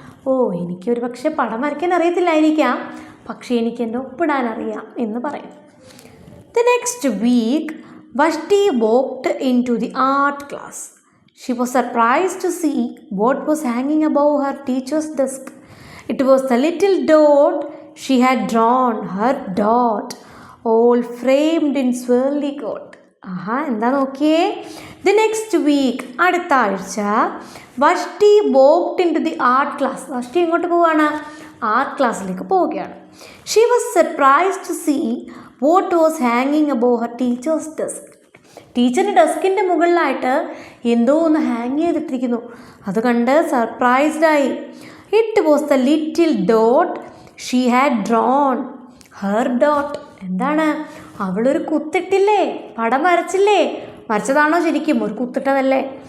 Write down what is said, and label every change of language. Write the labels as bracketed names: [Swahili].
[Malayalam] ഓ, എനിക്കൊരു പക്ഷേ പടം വരയ്ക്കാൻ അറിയത്തില്ലായിരിക്കാം, പക്ഷേ എനിക്ക് എൻ്റെ ഒപ്പിടാൻ അറിയാം എന്ന് പറയും. [English] The next week, Vashti walked into the art class. She was surprised to see what was hanging above her teacher's desk. It was the little dot she had drawn, her dot, all framed in swirly gold. [Malayalam] എന്താ നോക്കിയേ? [English] The next week, [Malayalam] അടുത്ത ആഴ്ച, [English] Vashti walked into the art class. [Malayalam] വഷ്ടി എങ്ങോട്ട് പോവുകയാണ്? Art ക്ലാസ്സിലേക്ക് പോവുകയാണ്. [English] She was surprised to see what was hanging above her teacher's desk. [Malayalam] ടീച്ചറിൻ്റെ ഡെസ്കിൻ്റെ മുകളിലായിട്ട് എന്തോ ഒന്ന് ഹാങ് ചെയ്തിട്ടിരിക്കുന്നു. അത് കണ്ട് സർപ്രൈസ്ഡായി. [English] It was the little dot she had drawn, her dot. [Malayalam] എന്താണ്? അവളൊരു കുത്തിട്ടില്ലേ? പടം വരച്ചില്ലേ? വരച്ചതാണോ ശരിക്കും? ഒരു കുത്തിട്ടതല്ലേ?